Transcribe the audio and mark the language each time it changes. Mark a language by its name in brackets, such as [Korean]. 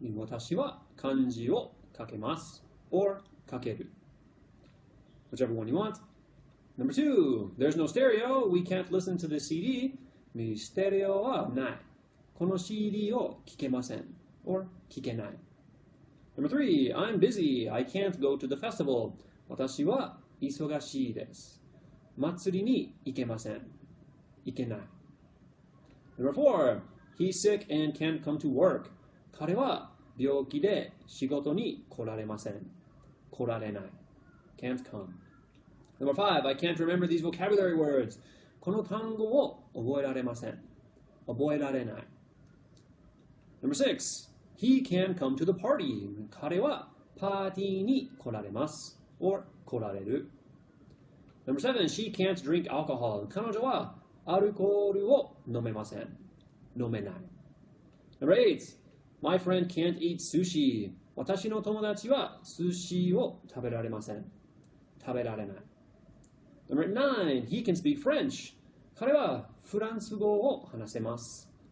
[Japanese] 私は漢字を書けます or 書ける. [English] Whichever one you want. Number 2. There's no stereo. We can't listen to the CD. [Japanese] ステレオはない。この CD を聞けません or 聞けない. [English] Number 3. I'm busy. I can't go to the festival. [Japanese] 私は忙しいです。祭りに行けません。行けない。 [English] Number 4. He's sick and can't come to work. [Japanese] 彼は病気で仕事に来られません。来られない。 [English] Can't come. Number 5. I can't remember these vocabulary words. [Japanese] この単語を覚えられません。覚えられない。 [English] Number 6. He can come to the party. [Japanese] 彼はパーティーに来られます。 [English] or [Japanese] 来られる。 [English] Number 7. She can't drink alcohol. [Japanese] 彼女はアルコールを飲めません。飲めない。 [English] Number 8. My friend can't eat sushi. [Japanese] 私の友達は寿司を食べられません。食べられない。 [English] Number 9. He can speak French. [Japanese] 彼はフランス語を話せます。